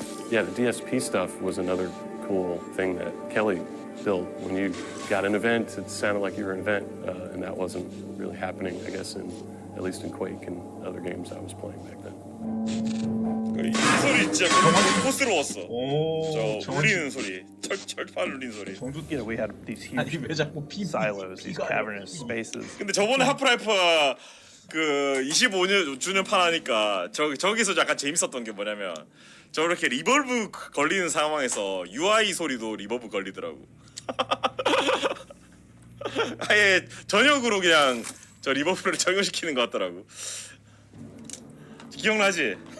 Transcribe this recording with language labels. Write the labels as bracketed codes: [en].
[en] Yeah, the DSP stuff was another cool thing that Kelly built. When you got an event, it sounded like you were an event, and that wasn't really happening, I guess, at least in Quake and other games I was playing back then. [ko] 이 소리 진짜 고스러웠어. 저 울리는 소리, 철판 울리는 소리. [en] Yeah, we had these huge silos, these cavernous spaces. [ko] 근데 저번에 하프라이프가 그 25주년 판 하니까 저기서 약간 재밌었던 게 뭐냐면 저렇게 리버브 걸리는 상황에서 UI 소리도 리버브 걸리더라고. 아예 전역으로 그냥 저 리버브를 적용시키는 것 같더라고. 기억나지?